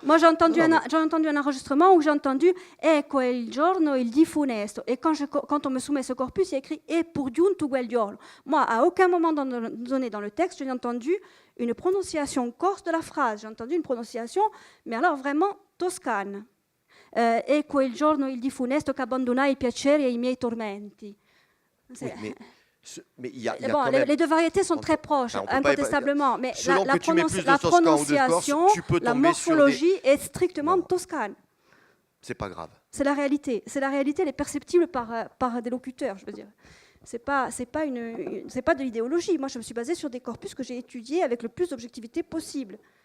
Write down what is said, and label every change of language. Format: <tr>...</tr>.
<fr>Moi j'ai entendu un enregistrement où j'ai entendu «</fr> <it>Ecco il giorno il di funesto ».</it> <fr>Et quand on me soumet ce corpus, il y a écrit «</fr> <it>E pour giunto quel giorno ».</it> <fr>Moi, à aucun moment donné dans le texte, je n'ai entendu une prononciation corse de la phrase. J'ai entendu une prononciation, mais alors vraiment toscane.</fr> <it>E quel giorno il di funesto che abbandonai i piaceri e i miei tormenti.</it> <fr>Oui, mais il y a bon, quand même... Les deux variétés sont très proches, incontestablement, mais la prononciation, la morphologie est strictement toscane. C'est pas grave. C'est la réalité, elle est perceptible par des locuteurs, je veux dire. C'est pas de l'idéologie. Moi, je me suis basée sur des corpus que j'ai étudiés avec le plus d'objectivité possible.</fr>